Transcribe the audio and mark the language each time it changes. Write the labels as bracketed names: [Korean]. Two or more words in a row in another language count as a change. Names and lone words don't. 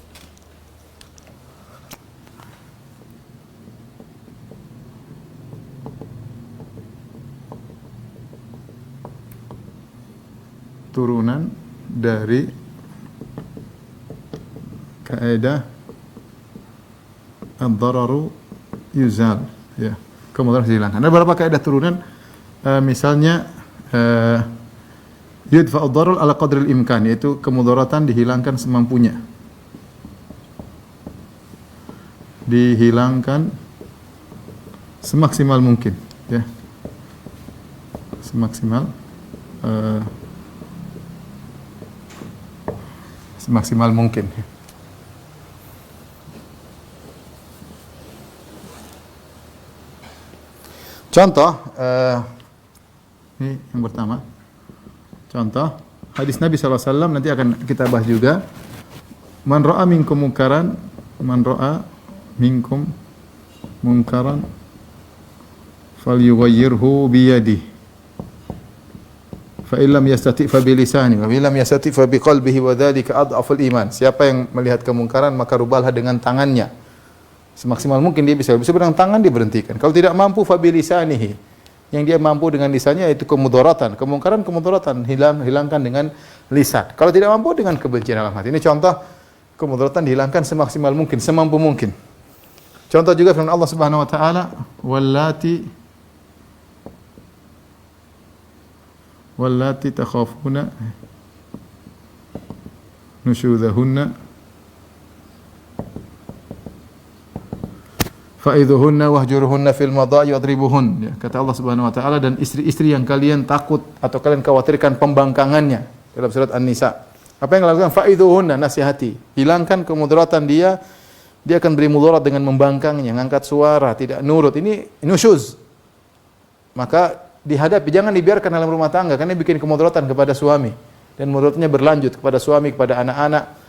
[Indonesian] Turunan dari kaidah [Arabic] الضرر يزال [Indonesian] ya, kemudaratan dihilangkan. Ada beberapa kaidah turunan, misalnya [Arabic] يدفع الضرر على قدر الإمكان, [Indonesian] yaitu kemudaratan dihilangkan semampunya. Dihilangkan semaksimal mungkin ya. Semaksimal semaksimal mungkin. Contoh, ini yang pertama. Contoh, hadis Nabi SAW nanti akan kita bahas juga. [Arabic] من رأى منكم منكرا من رأى منكم منكرا فليغيره بيده. فإن لم يستطع فبلسان وإن لم يستطع فبقلبه وذلك أضعف الإيمان. [Indonesian] Siapa yang melihat kemungkaran maka rubahlah dengan tangannya. Semaksimal mungkin dia bisa dengan tangan dia berhentikan. Kalau tidak mampu [Arabic] فبلسانه. [Indonesian] Yang dia mampu dengan lisannya yaitu kemudaratan. Kemudaratan hilangkan dengan lisan. Kalau tidak mampu dengan kebencian dalam hati. Ini contoh kemudaratan dihilangkan semaksimal mungkin, semampu mungkin. Contoh juga firman Allah [Arabic] سبحانه وتعالى, واللاتي تخافون نشوزهن فعظوهن واهجروهن في المضاجع واضربوهن. [Indonesian] Ya, kata Allah [Arabic] سبحانه وتعالى, [Indonesian] dan istri-istri yang kalian takut atau kalian khawatirkan pembangkangannya dalam surat An-Nisa. Apa yang dilakukan? Fa'idhuhunna, nasihati. Hilangkan kemudaratan dia akan beri mudarat dengan membangkangnya, ngangkat suara, tidak nurut. Ini nusyuz. Maka dihadapi, jangan dibiarkan dalam rumah tangga karena bikin kemudaratan kepada suami dan mudaratnya berlanjut kepada suami, kepada anak-anak.